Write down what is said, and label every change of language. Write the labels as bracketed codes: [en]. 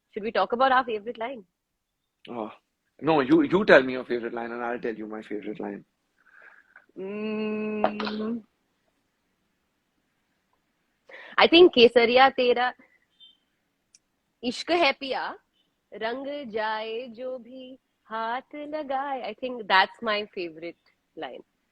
[en] Should we talk about our favorite line? Oh, no, you tell me your favorite line, and I'll tell you my favorite line. Mm, I think [hi] केसरिया तेरा इश्क है पिया रंग जाए जो भी हाथ लगाए. [en] I think that's my favorite line.